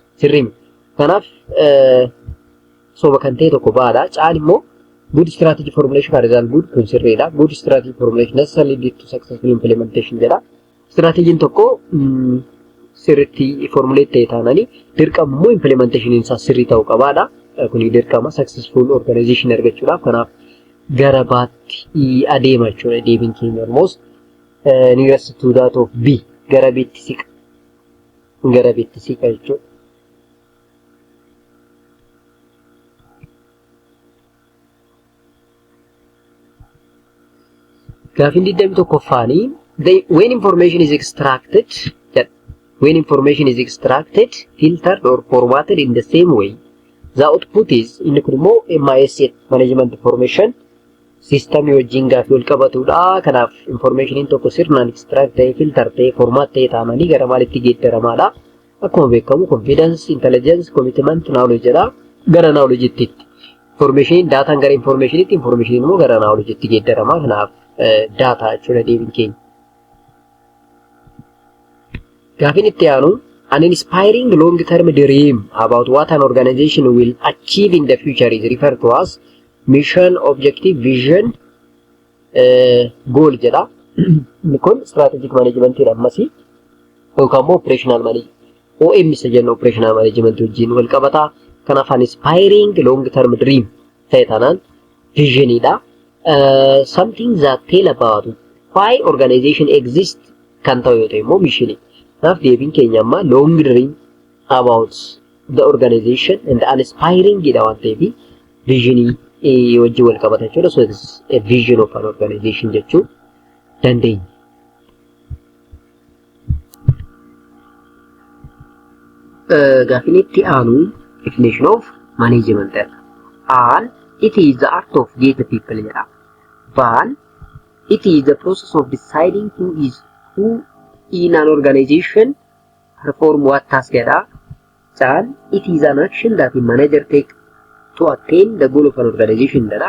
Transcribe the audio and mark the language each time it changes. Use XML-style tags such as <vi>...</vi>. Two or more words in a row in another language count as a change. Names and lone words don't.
<om>Sirrii miti. Kanaaf soba kan ta'e tokko baadha. Caan immoo</om> <en>good strategy formulation can result good</en> <om>kun sirriidha.</om> <en>Good strategy formulation necessarily lead to successful implementation jedha.</en> <om>Strategiin tokko sirriitti formulate ta'e taanani dirqama immoo implementation isaa sirrii ta'uu qabaadha. Kuni dirqama</om> <en>successful organization</en> <om>argachuudhaaf. Kanaaf garabaatti adeema jechuudha. Deebiin keenya</om> <en>almost nearest to that of</en> <om>B gara B'tti siqa. Gara B'tti siqa jechuudha.</om> <en>Gaaffiin 21ffaan when information is extracted, filtered or formatted in the same way, the output is</en> <om>inni kun immoo</om> <en>MIS management information system</en> <om>wajjin gaaffii wal qabatudha. Kanaaf information tokko sirnaan extract ta'ee filter ta'ee format ta'ee taa'anii gara maalitti geeddaramaadha. Akkuma beekamu</om> <en>confidence, intelligence, commitment, knowledge jedha.</en> <om>Gara knowledge itti information daataan gara information immoo gara knowledge itti geeddarama. Kanaaf data jechuudha deebiin keenya.</om> <en>Gaaffiin itti aanu an inspiring long-term dream about what an organization will achieve in the future is referred to as mission, objective, vision, goal jedha.</en> <om>Inni kun</om> <en>strategic management</en> <om>jedhamasi yookaan immoo</om> <en>operational management OM</en> <om>isa jennu</om> <en>operational management</en> <om>wajjin wal qabata. Kanaaf</om> <en>an inspiring long-term dream</en> <om>ta'e taanaan vision dha.</om> <en>Something that tell about why organization exists</en> <om>kan ta'u yoo ta'e immoo</om> <en>mission.</en> <om>Kanaaf deebiin keenya amma</om> <en>long dream about the organization and uninspiring</en> <om>jedha waan ta'eef vision wajjin wal qabata jechuudha.</om> <en>So it's a vision of an organization</en> <om>jechuu dandeenya. Gaaffiin itti aanu</om> <en>definition of management and it is the art of get people jedha. But it is the process of deciding who in an organization perform what task jedha. And it is an action that the manager take to attain the goal of an organization jedha.</en>